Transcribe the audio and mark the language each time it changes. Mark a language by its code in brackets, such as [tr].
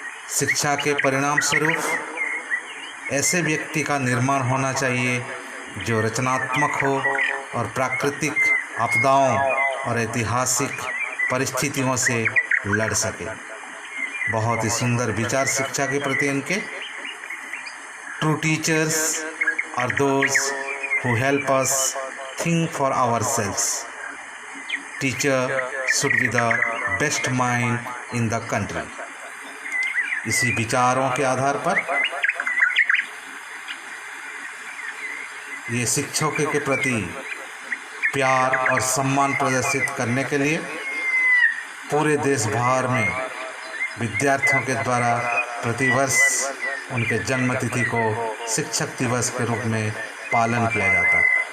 [hi] शिक्षा के परिणाम स्वरूप ऐसे व्यक्ति का निर्माण होना चाहिए जो रचनात्मक हो और प्राकृतिक आपदाओं और ऐतिहासिक परिस्थितियों से लड़ सके। बहुत ही सुंदर विचार शिक्षा के प्रति इनके। [en] True teachers are those who help us think for ourselves. Teacher should be the best mind in the country. [hi] इसी विचारों के आधार पर ये शिक्षकों के प्रति प्यार और सम्मान प्रदर्शित करने के लिए पूरे देश भर में विद्यार्थियों के द्वारा प्रतिवर्ष उनके जन्मतिथि को शिक्षक दिवस के रूप में पालन किया जाता है।